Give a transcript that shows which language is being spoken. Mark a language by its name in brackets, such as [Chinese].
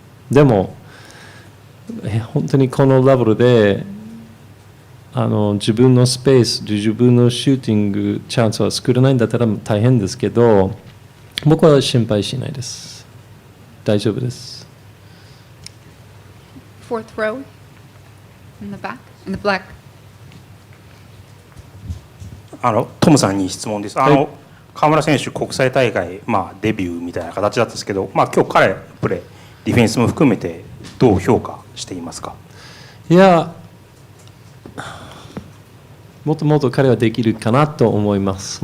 [Japanese] でも本当にこのレベルで自分のスペース、自分のシューティングチャンスは作れないんだったら大変ですけど、僕は心配しないです。大丈夫です。 [English] Fourth row in the back, in the black. [Japanese] トムさんに質問です。河村選手、国際大会、デビューみたいな形だったんですけど、今日彼プレー、ディフェンスも含めてどう評価していますか？いや、もっともっと彼はできるかなと思います。